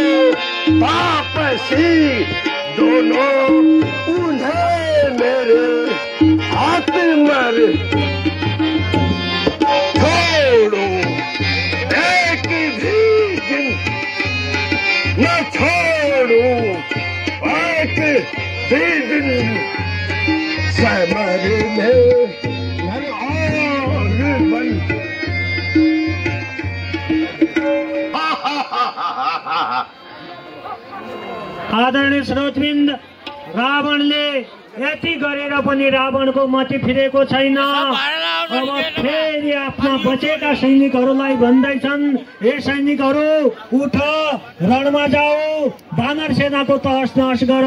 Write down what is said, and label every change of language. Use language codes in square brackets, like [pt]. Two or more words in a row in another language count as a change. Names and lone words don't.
[hi] आपसी दोनों उन्हें मेरे हाथ मर छोड़ो एक भी दिन न छोड़ो एक भी दिन समर में घर और बन [ne] आदरणीय श्रोतबिन्द, रावणले यति गरेर पनि रावणको मति फिरेको छैन। अब फेरि आफ्ना बचेका सैनिकहरूलाई भन्दैछन्, हे सैनिकहरू उठ, रणमा जाऊ, वानर सेनाको तहस नहस गर।